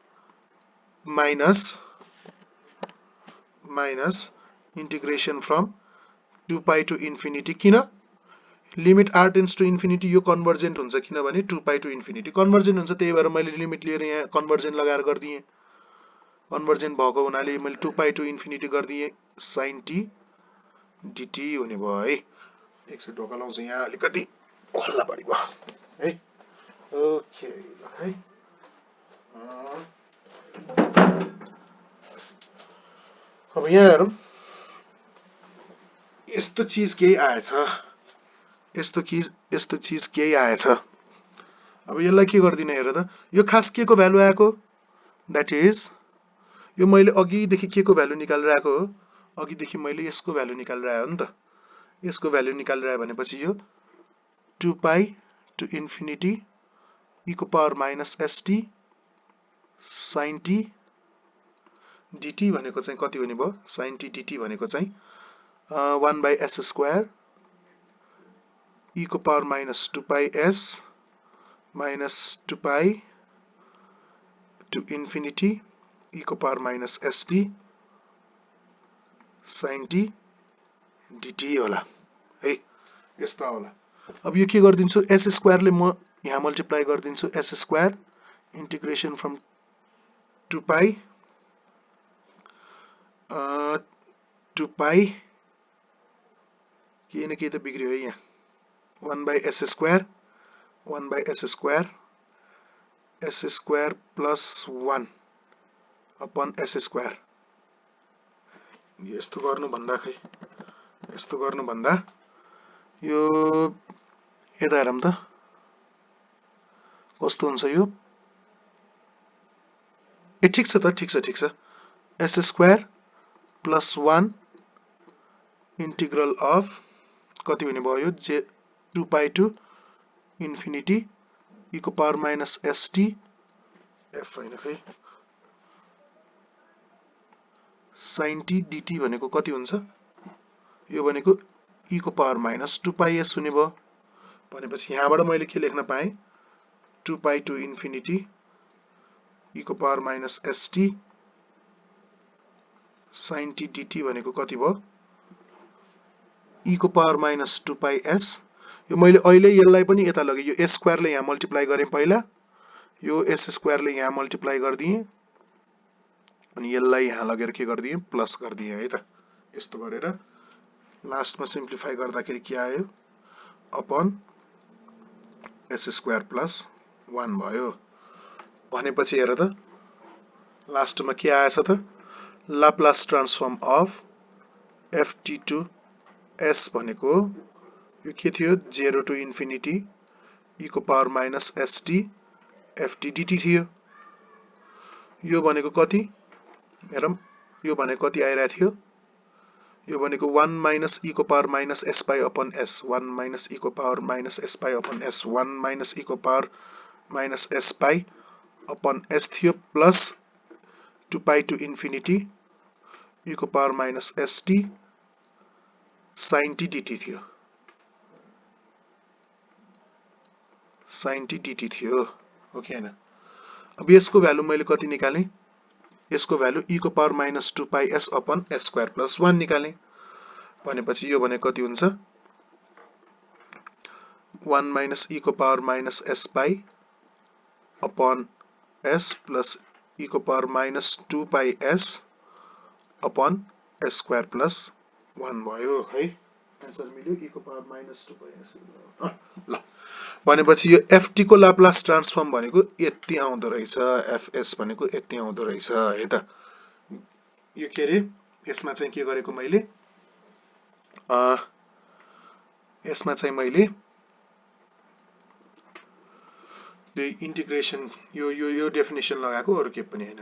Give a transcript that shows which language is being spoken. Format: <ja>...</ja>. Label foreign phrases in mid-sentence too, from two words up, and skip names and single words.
<en>minus integration from 2π to infinity</en> <ne>किन</ne> <en>limit r tends to infinity</en> <ne>यो कन्भर्जेन्ट हुन्छ किनभने</ne> <en>2π to infinity</en> <ne>कन्भर्जेन्ट हुन्छ त्यही भएर मैले लिमिट लिएर यहाँ कन्भर्जेन्ट लगाएर गर्दिए कन्भर्जेन्ट भएको हुनाले मैले</ne> <en>2π to infinity</en> <ne>गर्दिए</ne> <en>sin t dt</en> <ne>हुने भयो है एकछिन ढोका लाउँछ यहाँ अलिकति हल्ला बढी भयो है ओके है अब यहाँ हेरौं यस्तो चीज केही आएछ यस्तो चीज केही आएछ अब यसलाई के गर्दिने हेर त यो खास के को भ्यालु आएको</ne> <en>that is</en> <ne>यो मैले अघि देखि के को भ्यालु निकालेर आएको हो अघि देखि मैले यसको भ्यालु निकालेर आयो नि त यसको भ्यालु निकालेर आयो भनेपछि यो</ne> <en>2π to infinity</en> <ne>e को पावर</ne> <en>minus st sin t dt</en> <ne>भनेको चाहिँ कति हुने भयो</ne> <en>sin t dt</en> <ne>भनेको चाहिँ</ne> <en>1/s square</en> <ne>e को पावर</ne> <en>minus 2πs minus 2π to infinity</en> <ne>e को पावर</ne> <en>minus st sin t dt</en> <ne>होला है यस्ता होला अब यो के गर्दिन्छु</ne> <en>s square</en> <ne>ले म यहाँ मल्टिप्लाई गर्दिन्छु</ne> <en>s square integration from 2π 2π</en> <ne>के न के त बिग्रियो है यहाँ</ne> <en>1/s square 1/s square s square plus 1 upon s square</en> <ne>यस्तो गर्नु भन्दा खै यस्तो गर्नु भन्दा यो यता हेरौं त कस्तो हुन्छ यो ए ठीक छ</ne> <en>s square plus 1 integral of</en> <ne>कति हुने भयो जे</ne> <en>2π to infinity</en> <ne>e को पावर</ne> <en>minus st f</en> <ne>हैन खै</ne> <en>sin t dt</en> <ne>भनेको कति हुन्छ यो भनेको e को पावर</ne> <en>minus 2πs</en> <ne>हुने भयो भनेपछि यहाँबाट मैले के लेख्न पाएँ</ne> <en>2π to infinity</en> <ne>e को पावर</ne> <en>minus st sin t dt</en> <ne>भनेको कति भयो e को पावर</ne> <en>minus 2πs</en> <ne>यो मैले अहिले यसलाई पनि यता लगे यो</ne> <en>s square</en> <ne>ले यहाँ मल्टिप्लाई गरे पहिला यो</ne> <en>s square</en> <ne>ले यहाँ मल्टिप्लाई गर्दिए अनि यसलाई यहाँ लगेर के गर्दिए प्लस गर्दिए है त यस्तो गरेर लास्टमा सिम्प्लिफाई गर्दाखेरि के आयो</ne> <en>upon s square plus 1</en> <ne>भयो भनेपछि हेर त लास्टमा के आएछ त</ne> <en>Laplace transform of ft to s</en> <ne>भनेको यो के थियो</ne> <en>0 to infinity</en> <ne>e को पावर</ne> <en>minus st ft dt</en> <ne>थियो यो भनेको कति हेरौं यो भनेको कति आइरहेको थियो यो भनेको</ne> <en>1 minus</en> <ne>e को पावर</ne> <en>minus s pi upon s 1 minus</en> <ne>e को पावर</ne> <en>minus s pi upon s 1 minus</en> <ne>e को पावर</ne> <en>minus s pi upon s</en> <ne>थियो प्लस</ne> <en>2 pi to infinity</en> <ne>e को पावर</ne> <en>minus st sin t dt</en> <ne>थियो</ne> <en>sin t dt</en> <ne>थियो हो कि हैन अब यसको भ्यालु मैले कति निकाले यसको भ्यालु e को पावर</ne> <en>minus 2 pi s upon s square plus 1</en> <ne>निकाले भनेपछि यो भने कति हुन्छ</ne> <en>1 minus</en> <ne>e को पावर</ne> <en>minus s pi upon s plus</en> <ne>e को पावर</ne> <en>minus 2 pi s upon s square plus 1</en> <ne>भयो है आन्सर मिल्यो e को पावर</ne> <en>minus 2 pi s</en> <ne>ल भनेपछि यो ft को</ne> <en>Laplace transform</en> <ne>भनेको यति आउँदो रहेछ fs भनेको यति आउँदो रहेछ है त यो के रे यसमा चाहिँ के गरेको मैले यसमा चाहिँ मैले यो इन्टिग्रेसन यो डेफिनेसन लगाएको अरु के पनि हैन</ne>